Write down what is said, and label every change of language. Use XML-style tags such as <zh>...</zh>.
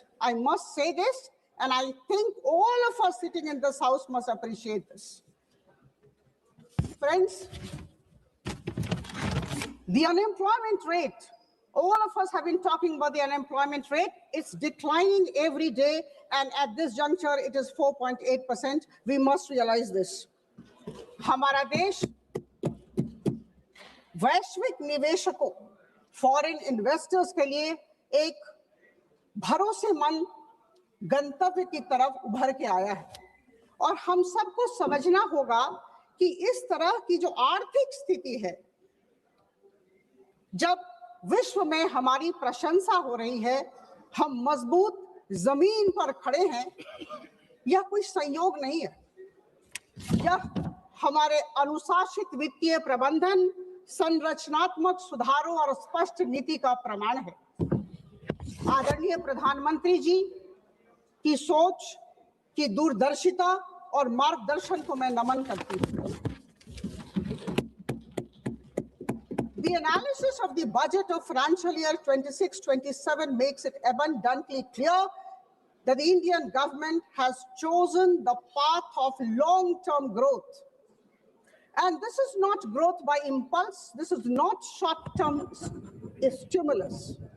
<en>I must say this, and I think all of us sitting in this house must appreciate this. Friends, the unemployment rate, all of us have been talking about the unemployment rate. It's declining every day, and at this juncture, it is 4.8%. We must realize this.</en> <hi>हमारा देश वैश्विक निवेशकों,</hi> <en>foreign investors</en> <hi>के लिए एक भरोसेमंद गंतव्य की तरफ उभर के आया है, और हम सबको समझना होगा कि इस तरह की जो आर्थिक स्थिति है, जब विश्व में हमारी प्रशंसा हो रही है, हम मजबूत जमीन पर खड़े हैं, यह कोई संयोग नहीं है। यह हमारे अनुशासित वित्तीय प्रबंधन, संरचनात्मक सुधारों और स्पष्ट नीति का प्रमाण है। आदरणीय प्रधानमंत्री जी की सोच, की दूरदर्शिता और मार्गदर्शन को मैं नमन करती हूँ।</hi> <en>The analysis of the budget of financial year 26-27 makes it abundantly clear that the Indian government has chosen the path of long-term growth. And this is not growth by impulse. This is not short-term stimulus.</en>